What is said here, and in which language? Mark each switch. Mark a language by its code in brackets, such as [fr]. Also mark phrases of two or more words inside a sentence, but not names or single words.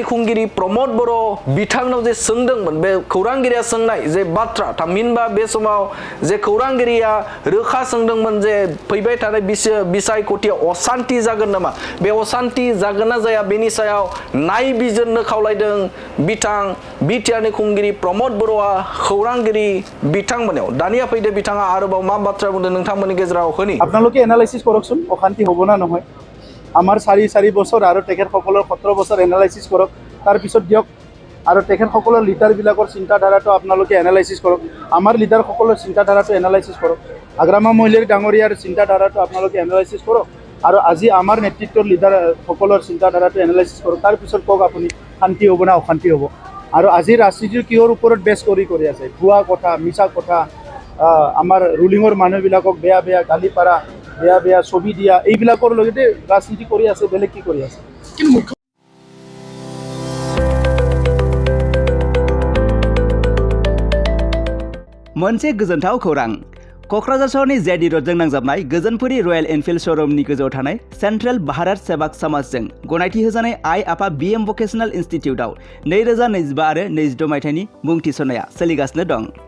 [brx] खुंगिरि प्रमद बर' बिथांनाव जे सोंदोंमोन बे खौरांगिरिया सोंनाय जे बाथ्रा थामहिनबा बे समाव जे खौरांगिरिया रोखा सोंदोंमोन जे फैबाय थानाय बिसायख'थियाव असान्थि जागोन नामा बे असान्थि जागोन ना जाया बेनि सायाव नायबिजिरनो खावलायदों बिटिआरनि खुंगिरि प्रमद बर'आ खौरांगिरि बिथांमोनाव दानिया फैदो बिथाङा आरोबाव मा बाथ्रा बुंदों नोंथांमोननि गेजेराव होनि [as] আপোনালোকে এনালাইসিস কৰকচোন অশান্তি হ'ব না নহয় আমাৰ 4 বছৰ আৰু তেখেতসকলৰ 17 বছৰ এনালাইসিস কৰক তাৰ পিছত দিয়ক আৰু তেখেতসকলৰ লিডাৰবিলাকৰ চিন্তাধাৰাটো আপোনালোকে এনালাইসিস কৰক আমাৰ লিডাৰসকলৰ চিন্তাধাৰাটো এনালাইসিস কৰক আগ্ৰামা মহিলাৰ ডাঙৰীয়াৰ চিন্তাধাৰাটো আপোনালোকে এনালাইসিস কৰক আৰু আজি আমাৰ নেতৃত্বৰ লিডাৰসকলৰ চিন্তাধাৰাটো এনালাইসিস কৰক তাৰ পিছত কওক আপুনি শান্তি হ'ব না অশান্তি হ'ব আৰু আজি ৰাজনীতিৰ কিহৰ ওপৰত বেছ কৰি আছে ভুৱা কথা মিছা কথা আমাৰ ৰুলিঙৰ মানুহবিলাকক বেয়া গালি পাৰা বেয়া ছবি দিয়া এইবিলাকৰ লগতে ৰাজনীতি কৰি আছে বেলেগ কি কৰি আছে [brx] मोनसे गोजोनथाव खौरां क'क्राझार सहरनि जेडि र'डजों नांजाबनाय गोजोनपुरी रयेल एनफिल्ड श'रुमनि गोजौआव थानाय सेन्ट्रेल भारत सेवाक समाजजों गनायथि होजानाय आइ आफा बिएम भकेशनेल इनस्टिट्यूटआव 2025 आरो 26 मायथाइनि मुं थिसननाया सोलिगासिनो दं